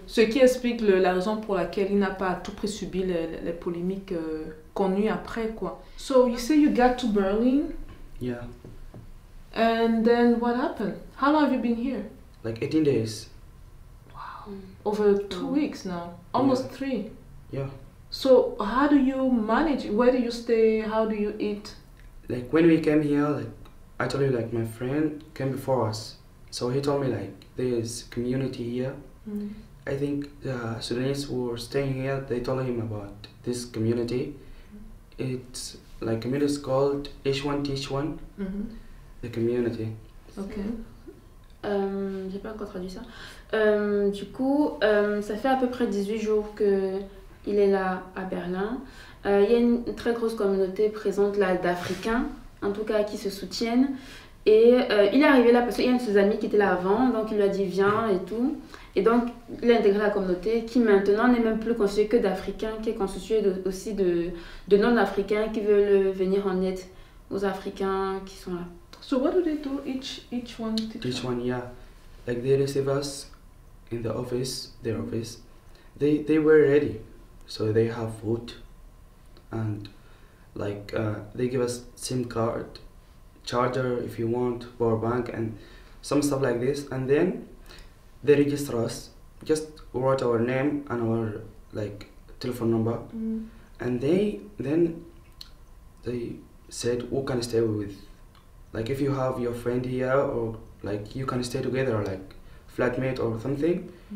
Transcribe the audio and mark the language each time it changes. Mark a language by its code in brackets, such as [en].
[fr] Ce qui explique la raison pour laquelle il n'a pas à tout prix subi les polémiques connues après, quoi. [en] So you say you got to Berlin? Yeah. And then what happened? How long have you been here? Like 18 days. Wow. Over 2 weeks now. Almost 3. Yeah. So how do you manage? Where do you stay? How do you eat? Like when we came here, like I told you, like my friend came before us. So he told me like there's community here. I think the Sudanese who were staying here, they told him about this community. It's like community is called H1 Teach One. The community. Okay. [fr] J'ai pas encore traduit ça. Du coup, ça fait à peu près 18 jours qu'il est là à Berlin. Il y a une très grosse communauté présente là d'Africains, en tout cas qui se soutiennent. Et il est arrivé là parce qu'il y a un de ses amis qui était là avant, donc il lui a dit viens et tout. Et donc il a intégré la communauté qui maintenant n'est même plus constituée que d'Africains, qui est constituée aussi de non-Africains qui veulent venir en aide aux Africains qui sont là. [en] So what do they do each one? Each one, yeah. Like they receive us in the office, their office. they were ready, so they have food, and like they give us SIM card, charger if you want, power bank, and some stuff like this, and then they register us, just write our name and our like telephone number, and then they said who can stay with, like if you have your friend here, or like you can stay together, like flatmate or something.